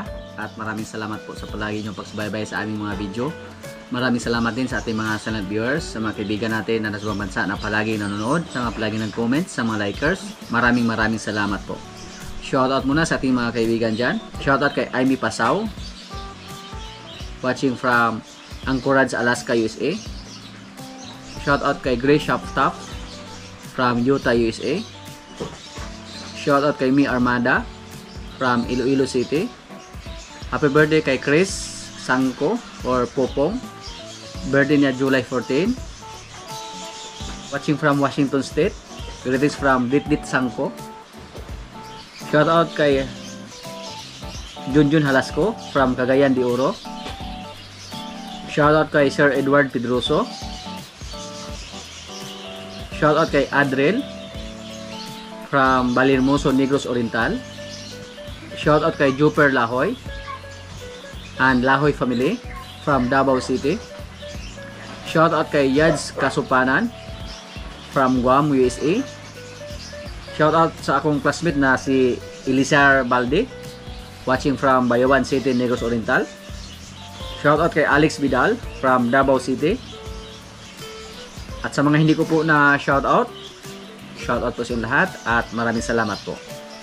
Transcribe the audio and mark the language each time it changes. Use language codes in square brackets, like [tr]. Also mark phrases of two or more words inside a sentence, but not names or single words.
[tl] At maraming salamat po sa palagi niyong pagsubaybay sa aming mga video. Maraming salamat din sa ating mga [en] silent viewers, [tl] sa mga kaibigan natin na nasa ibang bansa na palagi nanonood, sa mga palagi nag-comment, sa mga likers. Maraming salamat po. Shoutout muna sa ating mga kaibigan dyan. Shoutout kay Amy Pasaw, [en] watching from Anchorage, Alaska, USA. [tl] Shoutout kay Grace Shoptop from Utah, USA. Shoutout kay Mi Armada from Iloilo City. [en] Happy birthday [tl] kay Chris Sangko or Popong. Birthday niya July 14. [en] Watching from Washington State. Greetings from Dit Sangko. [tl] Shoutout kay Junjun Halasco from Cagayan de Oro. Shoutout kay Sir Edward Pedroso. Shoutout kay Adrel from Balirmoso, Negros Oriental. Shoutout kay Juper Lahoy [en] and Lahoy family from Davao City. [tl] Shoutout kay Yads Kasupanan from Guam, USA. Shoutout sa akong classmate na si Elisar Balde, [en] watching from Bayawan City, Negros Oriental. [tl] Shoutout kay Alex Vidal from Davao City. At sa mga hindi ko po na shoutout po sa lahat at maraming salamat po.